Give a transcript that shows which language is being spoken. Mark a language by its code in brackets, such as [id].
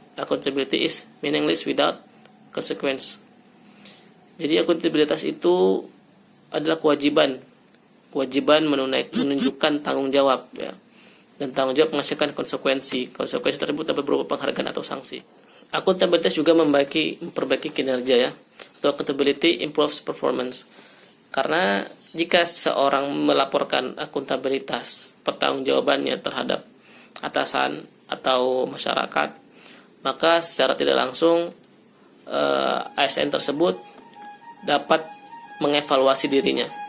[en] Accountability is meaningless without consequence. [id] Jadi akuntabilitas itu adalah kewajiban menunjukkan tanggung jawab ya. Dan tanggung jawab menghasilkan konsekuensi. Konsekuensi tersebut dapat berupa penghargaan atau sanksi. Akuntabilitas juga memperbaiki kinerja ya. Atau [en] accountability improves performance. [id] Karena jika seorang melaporkan akuntabilitas pertanggungjawabannya terhadap atasan atau masyarakat, maka secara tidak langsung ASN tersebut dapat mengevaluasi dirinya.